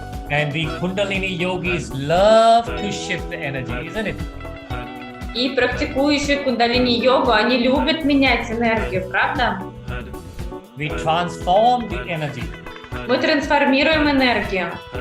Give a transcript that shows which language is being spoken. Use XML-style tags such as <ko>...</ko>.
<en>And the Kundalini yogis love to shift the energy, isn't it?</en> <ru>И практикующие кундалини-йогу, они любят менять энергию, правда?</ru> <en>We transform the energy.</en> <ru>Мы трансформируем энергию.</ru>